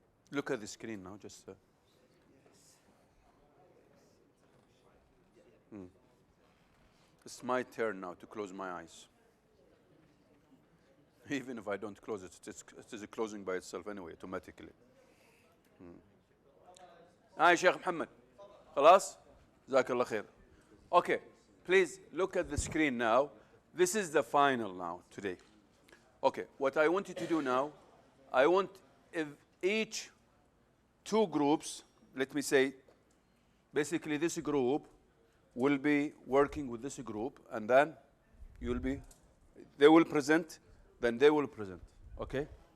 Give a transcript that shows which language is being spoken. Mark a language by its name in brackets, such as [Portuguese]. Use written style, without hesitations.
[English] Look at the screen now, just. It's my turn now to close my eyes. Even if I don't close it, it is closing by itself anyway, automatically. [Arabic] يا شيخ محمد خلاص جزاك الله خير. [English] Okay, please look at the screen now. This is the final now today. Okay, what I want you to do now, I want if each two groups, let me say, basically this group will be working with this group, and then they will present, then they will present, okay?